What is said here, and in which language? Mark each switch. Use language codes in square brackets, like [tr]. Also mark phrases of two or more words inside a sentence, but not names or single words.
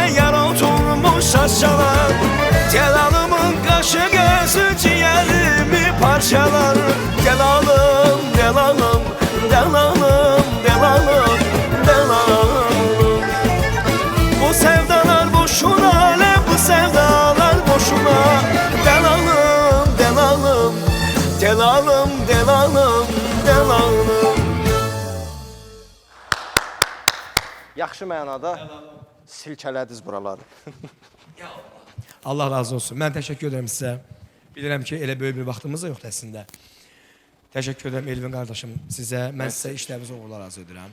[tr] yar oturmuş saçsalar Celalımın qaşı gözü ciğerimi parçalar Del alım, del alım, del alım, del alım, del alım Bu sevdalar boşuna, le bu sevdalar boşuna Del alım, del alım, del alım, del alım, del alım [az] Yaxşı mənada silkələdiniz buraları. Allah razı olsun. Mən təşəkkür edirəm sizə. Bilirəm ki, elə böyük bir vaxtımız da yoxdur əslində. Təşəkkür edirəm Elvin qardaşım sizə. Mən sizə işlərinizi uğurlar arzu edirəm.